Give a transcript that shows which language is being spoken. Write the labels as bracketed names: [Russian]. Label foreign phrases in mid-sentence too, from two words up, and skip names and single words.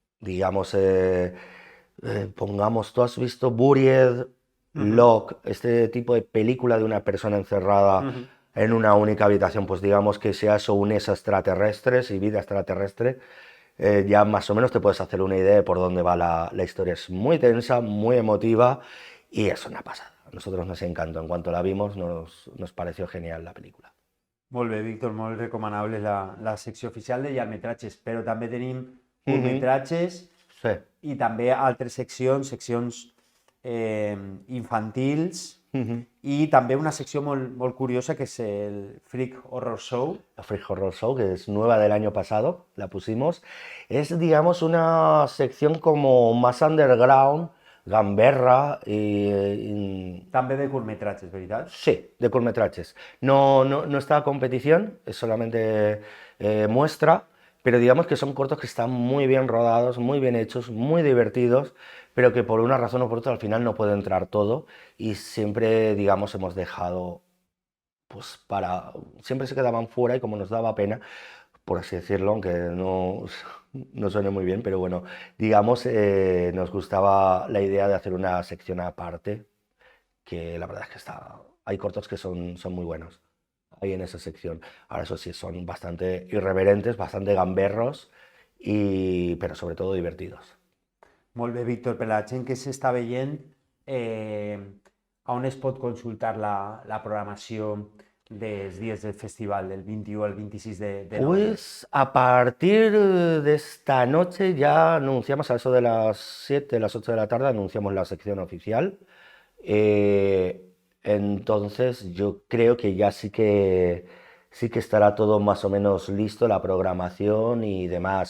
[Spanish] Digamos, pongamos, ¿tú has visto Buried, Locke, este tipo de película de una persona encerrada en una única habitación, pues digamos que sea eso unes extraterrestres y vida extraterrestre, ya más o menos te puedes hacer una idea de por dónde va la historia. Es muy tensa, muy emotiva y es una pasada. A nosotros nos encantó. En cuanto la vimos, nos pareció genial la película. [Catalan] Molt bé, Víctor, molt recomanable la secció oficial de llargmetratges, però també tenim Mhm. curtmetratges [Spanish] Sí. [Catalan] i també altres seccions infantils Mhm. i també una secció molt curiosa que és el Freak Horror Show. [Spanish] La Free Horror Show, que es nueva del año pasado, la pusimos. Es, digamos, una sección como más underground, gamberra y [Catalan] També de curtmetratges, veritat? [Spanish] sí, de cortometrajes. No está a competición, es solamente muestra, pero digamos que son cortos que están muy bien rodados, muy bien hechos, muy divertidos, pero que por una razón o por otra al final no puede entrar todo y siempre, digamos, hemos dejado, pues siempre se quedaban fuera y como nos daba pena, por así decirlo, aunque no suene muy bien, pero bueno, digamos, nos gustaba la idea de hacer una sección aparte que la verdad es que hay cortos que son muy buenos ahí en esa sección. Ahora eso sí, son bastante irreverentes, bastante gamberros, pero sobre todo divertidos. [Catalan] Molt bé, Víctor, per la gent que s'està veient, on es pot consultar la programació dels dies del festival, del 21 al 26 de novembre? [Spanish] Pues a partir de esta noche ya anunciamos a eso de las 7, las 8 de la tarde, anunciamos la sección oficial. Entonces yo creo que ya sí que estará todo más o menos listo, la programación y demás.